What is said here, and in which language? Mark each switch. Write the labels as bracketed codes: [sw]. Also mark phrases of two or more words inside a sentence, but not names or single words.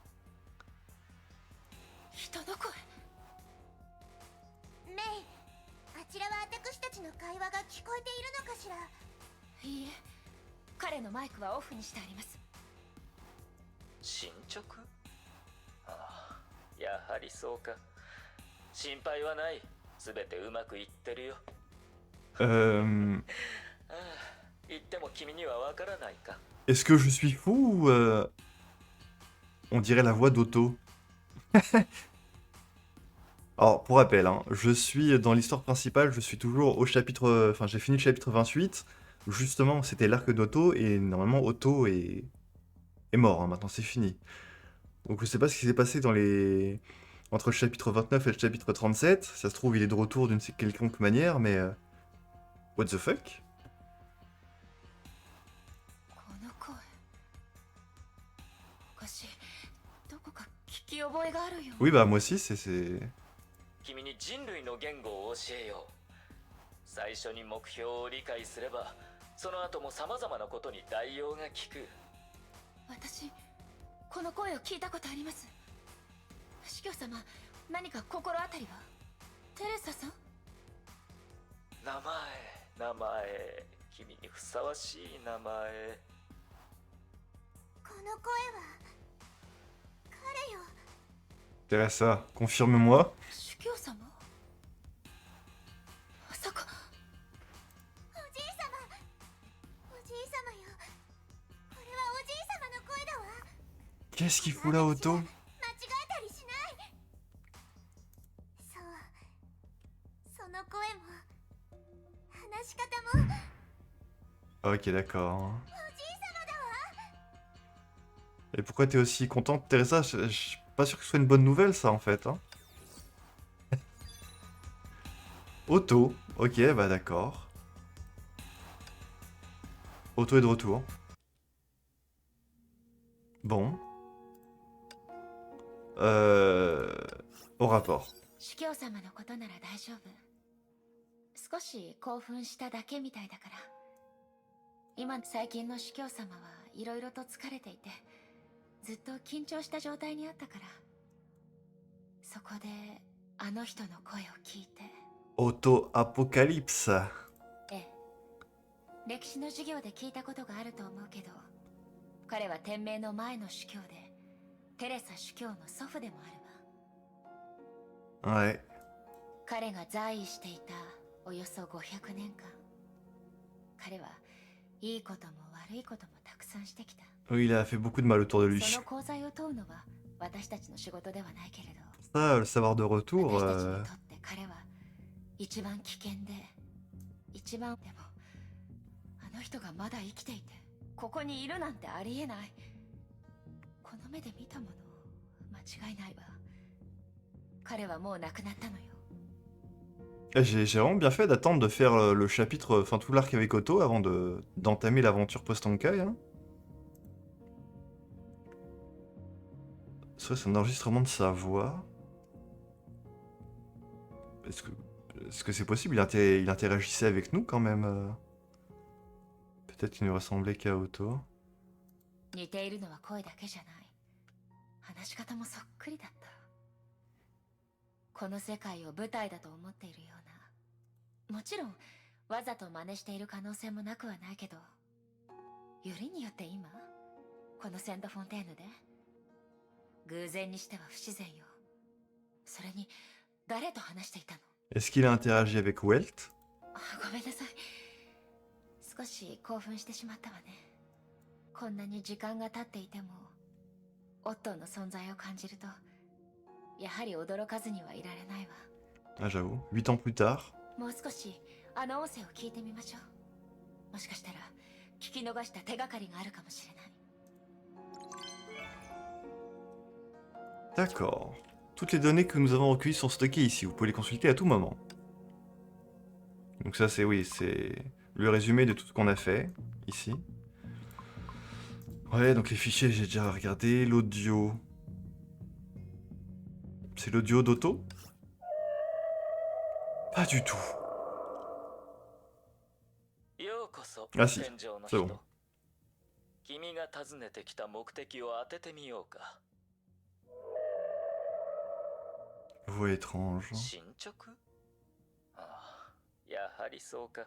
[ja] 人の声。メイ、あちらは私たちの会話が聞こえているのかしら。いいえ、彼のマイクはオフにしてあります。進捗？ああ、やはりそうか。心配はない。すべてうまくいってるよ。ああ、言っても君にはわからないか。 [fr] Est-ce que je suis fou ou on dirait la voix d'Otto? Alors, pour rappel, hein, je suis dans l'histoire principale, je suis toujours au chapitre... Enfin, j'ai fini le chapitre 28. Justement, c'était l'arc d'Otto, et normalement, Otto est mort, hein, maintenant c'est fini. Donc je sais pas ce qui s'est passé dans les... entre le chapitre 29 et le chapitre 37. Ça se trouve, il est de retour d'une quelconque manière, mais... [en] What the fuck? [ja] この声おかしい。どこか聞き覚えがあるよ。 [fr] Oui, bah moi aussi, c'est... [ja] 君に人類の言語を教えよう。最初に目標を理解すれば、その後も様々なことに代用が効く。私この声を聞いたことあります。司教様、何か心当たりは？テレサさん？名前、君にふさわしい名前。この声は彼よ。 [fr] Teresa, confirme-moi. [ja] 司教様？まさか。おじいさま、おじいさまよ。これはおじいさまの声だわ。 [fr] Qu'est-ce qu'il fout là, Otto? [ja] 間違えたりしない。そう、その声も話し方も [fr] Ok, d'accord. [ja] おじいさまだわ。 [fr] Et pourquoi t'es aussi contente, Teresa? Je suis pas sûr que ce soit une bonne nouvelle, ça, en fait. Hein. Otto. Ok, bah d'accord. Otto est de retour. Bon. Au rapport. [ja] 司教様のことなら大丈夫。少し興奮しただけみたいだから。今最近の司教様はいろいろと疲れていて、ずっと緊張した状態にあったから。そこであの人の声を聞いて。 Otto Apocalypse. ええ、歴史の授業で聞いたことがあると思うけど、彼は天命の前の主教で、テレサ主教の祖父でもあるわ。 [fr] Ouais. [ja] 彼が在位していたおよそ500年間、彼はいいことも悪いこともたくさんしてきた。 [fr] Oui, il a fait beaucoup de mal autour de lui. [ja] その功罪を問うのは私たちの仕事ではないけれど、 [fr] Ça, le savoir de retour... [ja] 私たちにとって彼は一番危険で、一番でもあの人がまだ生きていてここにいるなんてありえない。この目で見たもの、間違いないわ。彼はもう亡くなったのよ。 [fr] J'ai vraiment bien fait d'attendre de faire le chapitre, enfin tout l'arc avec Otto avant d'entamer l'aventure post-Honkai. Hein. C'est un enregistrement de sa voix. Est-ce que c'est possible? Il interagissait avec nous quand même. Peut-être qu'il ne ressemblait qu'à Otto. [ja] 似ているのは声だけじゃない。話し方もそっくりだった。この世界を舞台だと思っているような。もちろんわざと真似している可能性もなくはないけど、よりによって今このセントフォンテーヌで偶然にしては不自然よ。それに誰と話していたの？ [fr] Est-ce qu'il a interagi avec Welt? [ja] ごめんなさい。少し興奮してしまったわね。こんなに時間が経っていても、オットーの存在を感じると、やはり驚かずにはいられないわ。 [fr] Ah, j'avoue. 8 ans plus tard. [ja] もう少しあの音声を聞いてみましょう。もしかしたら聞き逃した手がかりがあるかもしれない。 [fr] D'accord. Toutes les données que nous avons recueillies sont stockées ici. Vous pouvez les consulter à tout moment. Donc ça, c'est oui, c'est le résumé de tout ce qu'on a fait ici. Ouais, donc les fichiers, j'ai déjà regardé. L'audio. C'est l'audio d'Otto? Pas du tout. [ja] ようこそ、 [fr] Ah si, [ja] 天上の [fr] c'est [ja] 人 [fr] bon. [ja] 君が訪ねてきた目的を当ててみようか。 [fr] Voix étrange. [ja] 進捗？ああ、やはりそうか。